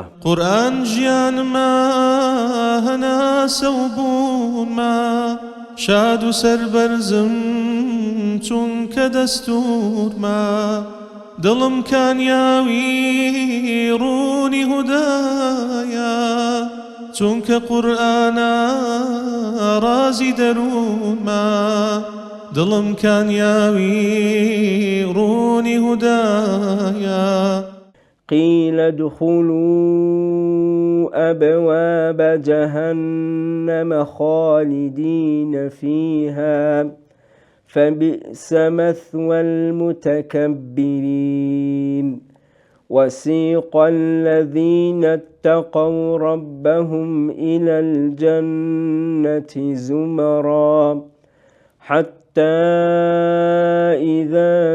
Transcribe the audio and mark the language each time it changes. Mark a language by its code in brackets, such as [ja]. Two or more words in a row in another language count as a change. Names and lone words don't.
[ckb] قورئان ژیانما هەناسە و بوونما، شاد و سەربەرزم چونکە دەستورما، دڵم کانیاوی ڕوونی هودایە، چونکە قورئانە ڕازی دەروونما، دڵم کانیاوی ڕوونی هودایە. [ar] قيل ادخلوا أبواب جهنم خالدين فيها فبئس مثوى المتكبرين. وسيق الذين اتقوا ربهم إلى الجنة زمرا حتى إذا